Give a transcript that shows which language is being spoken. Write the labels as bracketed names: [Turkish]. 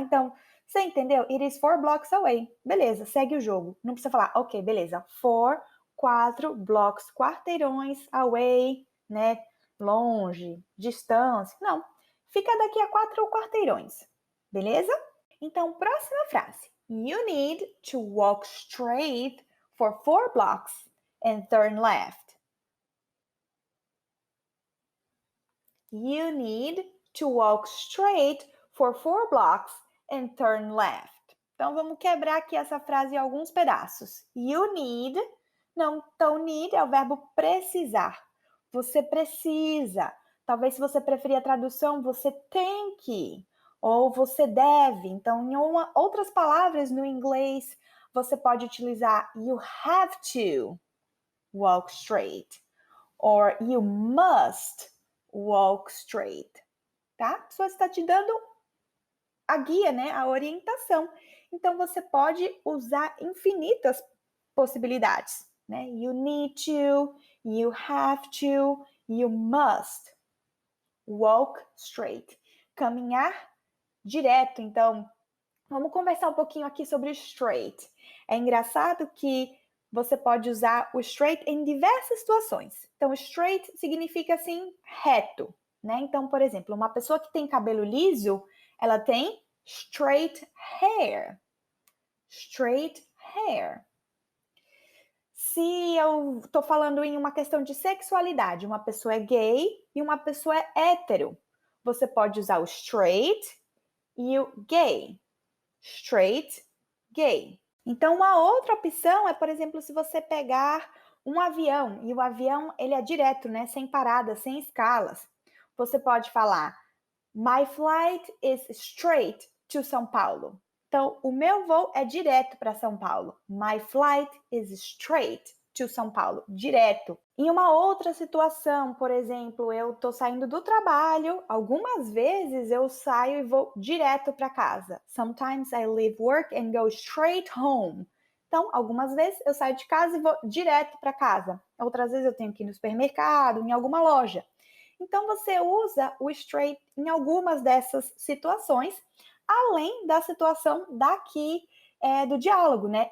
[Portuguese] Então, você entendeu? [English] It is 4 blocks away. [Portuguese] Beleza, segue o jogo. Não precisa falar, ok, beleza. 4 blocks, quarteirões, away, né? Longe, distância. Não, fica daqui a 4 quarteirões, beleza? Então, próxima frase. [English] You need to walk straight for 4 blocks and turn left. You need to walk straight for 4 blocks and turn left. [Portuguese] Então, vamos quebrar aqui essa frase em alguns pedaços. [English] You need, [Portuguese] não, então need é o verbo precisar. Você precisa. Talvez se você preferir a tradução, você tem que, ou você deve. Então, em outras palavras no inglês, você pode utilizar [English] you have to walk straight, or you must walk straight, [Portuguese] tá? A pessoa está te dando a guia, né? A orientação. Então, você pode usar infinitas possibilidades, né? [English] You need to, you have to, you must. Walk straight. [Portuguese] Caminhar direto. Então, vamos conversar um pouquinho aqui sobre o straight. É engraçado que você pode usar o straight em diversas situações. Então, straight significa assim, reto, né? Então, por exemplo, uma pessoa que tem cabelo liso, ela tem [English] straight hair. Straight hair. [Portuguese] Se eu tô falando em uma questão de sexualidade, uma pessoa é gay e uma pessoa é hétero, você pode usar o straight e o gay. [English] Straight, gay. [Portuguese] Então, uma outra opção é, por exemplo, se você pegar um avião, e o avião ele é direto, né? Sem paradas, sem escalas. Você pode falar, [English] my flight is straight to São Paulo. [Portuguese] Então, o meu voo é direto para São Paulo. [English] My flight is straight to São Paulo. [Portuguese] Direto. Em uma outra situação, por exemplo, eu estou saindo do trabalho, algumas vezes eu saio e vou direto para casa. [English] Sometimes I leave work and go straight home. [Portuguese] Então, algumas vezes eu saio de casa e vou direto para casa. Outras vezes eu tenho que ir no supermercado, em alguma loja. Então, você usa o straight em algumas dessas situações, além da situação daqui do diálogo, né?